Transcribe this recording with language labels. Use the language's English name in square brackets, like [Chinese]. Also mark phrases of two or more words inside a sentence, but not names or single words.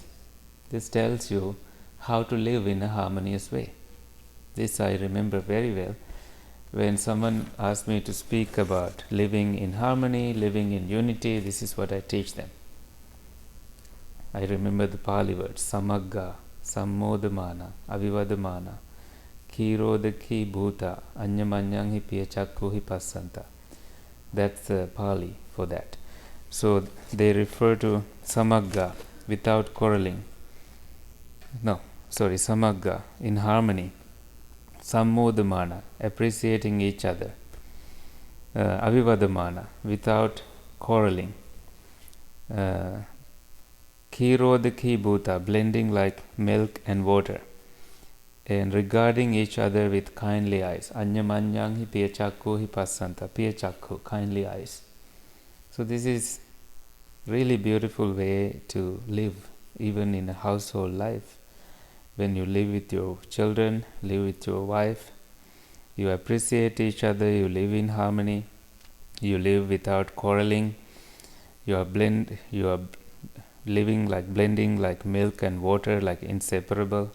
[English] This tells you how to live in a harmonious way. This I remember very well. When someone asked me to speak about living in harmony, living in unity, this is what I teach them. I remember the Pali words, [Pali] samagga, sammodamana, avivadamana, kirodaki bhuta, anyamanyang hi piyachakku hi passanta. [English] That's the Pali for that. So they refer to samagga, without quarreling. Samagga, in harmony. sammodamana, appreciating each other, avivadamana, without quarreling, [Pali] kirodaki bhuta, [English] blending like milk and water, and regarding each other with kindly eyes, [Pali] anyamanyang hi piyachakku hi passanta, piyachakku, [English] kindly eyes. So this is really beautiful way to live, even in a household life. When you live with your children, live with your wife, you appreciate each other, you live in harmony, you live without quarreling, you are living like blending like milk and water, like inseparable.